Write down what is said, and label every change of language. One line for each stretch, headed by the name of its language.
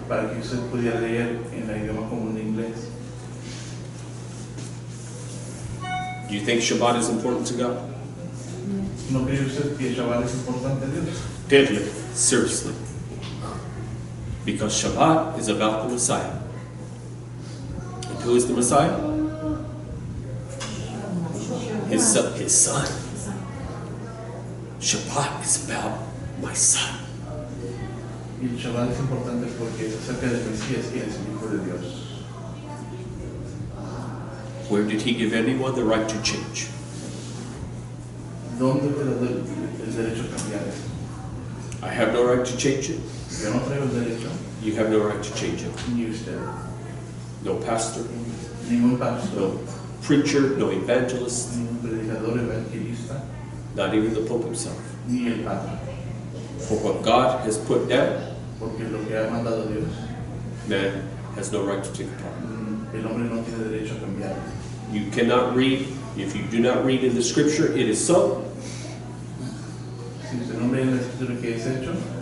Spanish: para que usted pudiera leer en el idioma común de inglés.
English: Do you think Shabbat is important to God?
Spanish: ¿No cree usted que Shabbat es importante a Dios?
English: Deadly, seriously. Because Shabbat is about the Messiah. And who is the Messiah? His son. Shabbat is about my son.
Spanish: Y el Shabbat es importante porque es acerca del Mesías, quien es el Hijo de Dios.
English: Where did he give anyone the right to change?
Spanish: ¿Dónde te da el derecho a cambiar eso?
English: I have no right to change it.
Spanish: Yo no traigo el derecho,
English: You have no right to change it.
Spanish: ni usted,
English: No pastor,
Spanish: ningún pastor,
English: no preacher, no evangelist,
Spanish: ningún predicador evangelista,
English: not even the Pope himself.
Spanish: ni el Papa.
English: For what God has put down,
Spanish: Porque lo que ha mandado Dios,
English: man has no right to take apart.
Spanish: el hombre no tiene derecho a cambiar.
English: You cannot read, if you do not read in the scripture, it is so,
Spanish: Si usted no lee en la escritura que es hecho,